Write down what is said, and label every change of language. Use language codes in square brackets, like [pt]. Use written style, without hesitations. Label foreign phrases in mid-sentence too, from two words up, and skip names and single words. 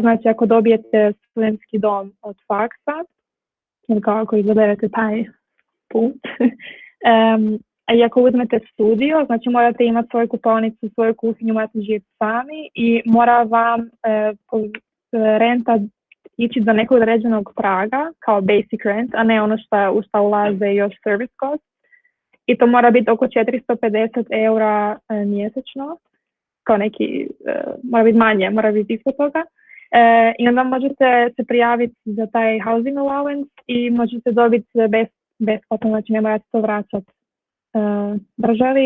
[hr] Znači, ako dobijete studentski dom od faksa, ili kako izaberete taj put, i ako uzmete studio, znači morate imati svoju kupovnicu, svoju kuhinju, morate živjeti sami i mora vam renta ići do nekog određenog praga, kao [en] basic rent, [hr] a ne ono u što ulaze još [en] service cost. [hr] I to mora biti oko 450 eura mjesečno, kao neki, mora biti manje, mora biti ispod toga. I onda možete se prijaviti za taj [en] housing allowance [hr] i možete dobiti besplatno, znači ne morate to vraćati državi.